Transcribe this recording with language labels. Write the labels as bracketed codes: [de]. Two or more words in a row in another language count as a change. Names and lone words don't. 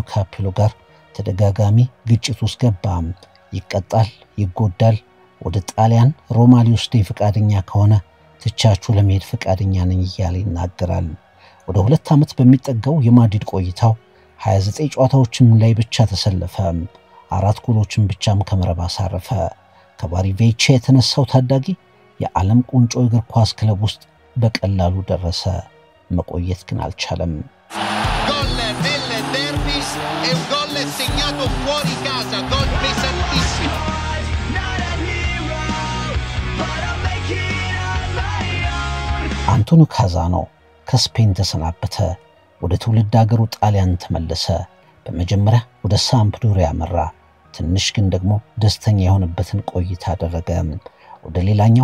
[am] ካፔሎ ጋር ተደጋጋሚ ግጭት ውስጥ ገባ። ይቀጣል፣ ይጎዳል። ወደ ጣሊያን ሮማ ሊወስደኝ ፈቃደኛ ከሆነ ትቻችሁ ለመሄድ ፈቃደኛ ነኝ እያለ ይናገራል። ወደ 2 ዓመት በሚጠጋው የማድሪድ ቆይታው 29 ጨዋታዎችን ላይ ብቻ ተሰለፈ። 4 ጎሎችን ብቻም ከመረብ አሳረፈ። ከባሪ ቬቼ የተነሳው ታዳጊ የዓለም ቁንጮ እግር ኳስ ክለብ ውስጥ በቀላሉ ደረሰ። መቆየት ግን አልቻለም። [it] Gol nel derbis e un gol segnato fuori casa, gol pesantissimo. [am] አንቶኒዮ ካዛኖ ከስፔን ተሰናበተ። ወደ ትውልድ ሀገሩ ጣሊያን ተመለሰ። በመጀመሪያ ወደ ሳምፕዶሪያ አመራ። ትንሽ ግን ደግሞ ደስተኛ የሆነበትን ቆይታ አደረገ። ወደ ሌላኛው